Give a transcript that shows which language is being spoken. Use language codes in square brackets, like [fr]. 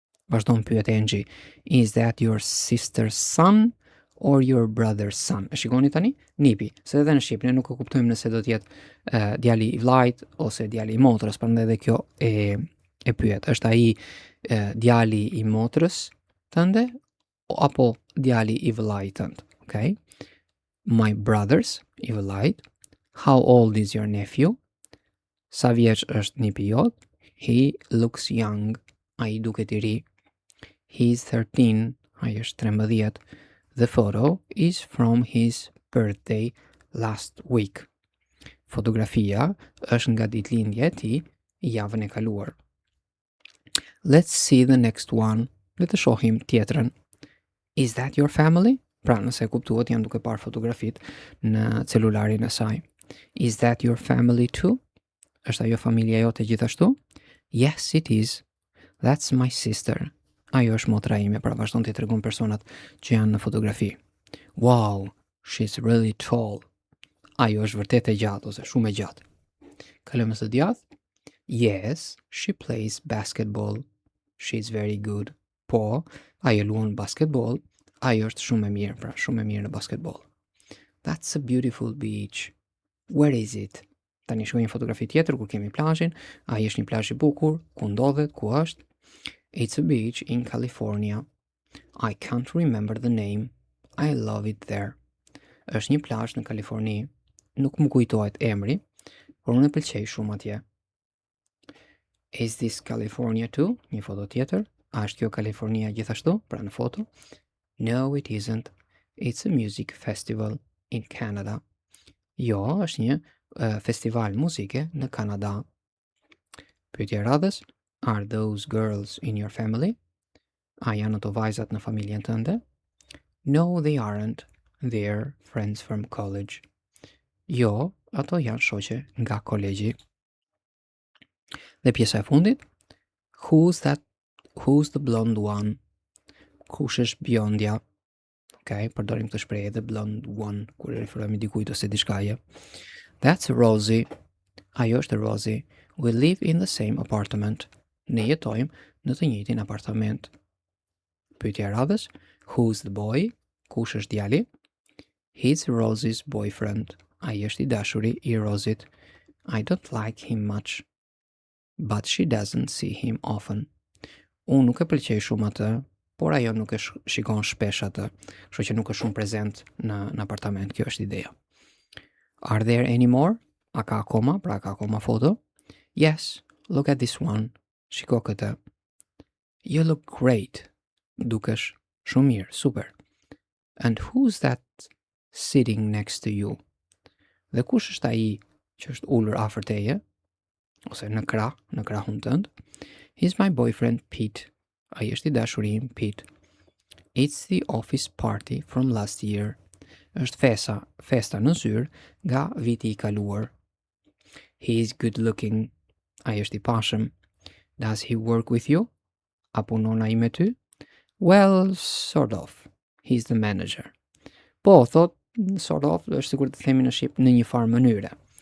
[sq] Vazhdon pyet [en] Angie, is that your sister's son or your brother's son? [sq] E shikoni tani? Nipi. Se edhe në Shqip ne nuk e kuptojmë nëse do të jetë djali i vllajt ose djali i motrës, prandaj edhe kjo e pyet. Është ai djali i motrës tënde apo djali i vllajt tënd? [en] Okay? My brother's, [sq] i vllajt. [en] How old is your nephew? [sq] Sa vjeç është nipi jot? [en] He looks young. [sq] Ai duket i ri. [en] He's 13. [sq] Ai është 13. [en] The photo is from his birthday last week. [sq] Fotografia është nga ditëlindja e tij javën e kaluar. [en] Let's see the next one. [sq] Le të shohim tjetrën. [en] Is that your family? [sq] Pra, nëse kuptuat, janë duke parë fotografit në celularin e saj. [en] Is that your family too? [sq] Është ajo familja jote gjithashtu? [en] Yes, it is. [sq] That's my sister. Ajo është motra ime, pra vazhdon t'i tregon personat që janë në fotografi. [en] Wow, she's really tall. [sq] Ajo është vërtet e gjatë ose shumë e gjatë. Kalojmë së djathtë. [en] Yes, she plays basketball. She's very good. Po, ajo luan basketball. [sq] Ajo është shumë e mirë, pra shumë e mirë në basketball. [en] That's a beautiful beach. Where is it? [sq] Tani shohim fotografi tjetër ku kemi plazhin. Ai është një plazh i bukur, ku ndodhet, ku është? [en] It's a beach in California. I can't remember the name. I love it there. [sq] Është një plazh në Kaliforni. Nuk më kujtohet emri, por unë e pëlqej shumë atje. [en] Is this California too? [sq] Një foto tjetër. A është kjo Kalifornia gjithashtu? Pra në foto. [en] No, it isn't. It's a music festival in Canada. [sq] Jo, është një festival muzike në Kanada. Pyetja e radhës. [en] Are those girls in your family? [sq] A janë ato vajzat në familjen tënde? [en] No, they aren't. They're friends from college. [sq] Jo, ato janë shoqe nga kolegji. Dhe pjesa e fundit. [en] Who's the blonde one? [sq] Kush është bjondja? Okay, përdorim këtë shprehje [en] the blonde one [sq] kur e referohemi dikujt ose diçkaje. [en] That's Rosie. [sq] Ajo është Rosie. [en] We live in the same apartment. [sq] Ne jetojmë në të njëjtin apartament. Pyetja e radhës. [en] Who's the boy? [sq] Kush është djali? [en] He's Rosie's boyfriend. [sq] Ai është i dashuri i Rosit. [en] I don't like him much. But she doesn't see him often. [sq] Unë nuk e pëlqej shumë atë, por ajo nuk e shikon shpesh atë, kështu që nuk është shumë prezent në apartament. Kjo është ideja. [en] Are there any more? [sq] A ka akoma? Pra ka akoma foto? [en] Yes, look at this one. [sq] Shiko këtë. [en] You look great. [sq] Dukesh shumë mirë, super. [en] And who's that sitting next to you? [sq] Dhe kush është ai që është ulur afër teje? Ose në krahun tënd? [en] He's my boyfriend Pete. [sq] Ai është i dashuri im Pete. [en] It's the office party from last year. [sq] Është festa në zyrë nga viti i kaluar. [en] He's good looking. [sq] Ai është i pashëm. [en] Does he work with you? [sq] A punon ai me ty? [en] Well, sort of. He's the manager. [sq] Po, thot, [en] sort of, [sq] është sikur të themi në shqip në një farë mënyre.